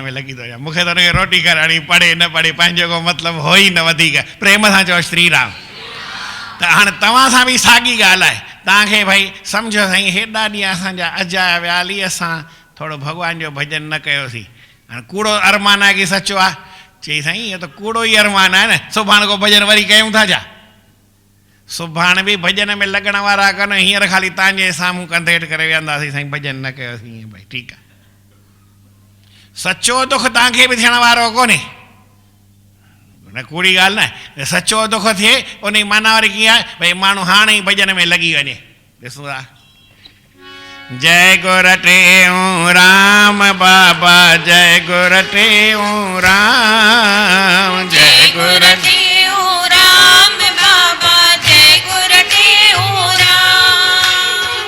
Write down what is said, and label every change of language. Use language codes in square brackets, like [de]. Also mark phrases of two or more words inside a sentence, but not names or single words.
[sd] में लॻी थो वञा मूंखे त हुनखे रोटी कराइणी पढ़े न पढ़े पंहिंजो को मतिलबु हो ई न वधीक प्रेम सां चओ श्री राम त हाणे तव्हां सां बि साॻी ॻाल्हि आहे तव्हांखे भई सम्झो साईं हेॾा ॾींहं असांजा अजाया विया हली असां थोरो भॻवान जो भॼन न कयोसीं हाणे कूड़ो अरमान आहे की सचो आहे चई साईं इहो त कूड़ो ई अरमान आहे न सुभाणे को भॼन वरी कयूं था छा सुभाणे बि भॼन में लॻण वारा कोन हींअर ख़ाली तव्हांजे साम्हूं कंधेट करे विहंदासीं साईं भॼन न कयोसीं ईअं भई ठीकु आहे सचो दुख तव्हांखे बि थियण वारो कोन्हे न कूड़ी ॻाल्हि न सचो दुख थिए उन जी माना वरी कीअं आहे भई माण्हू हाणे ई भॼन में लॻी वञे ॾिसूं था जय गुर टेऊं राम बाबा जय गुर टेऊं राम जय गुर टेऊं राम बाबा जय गुर टेऊं राम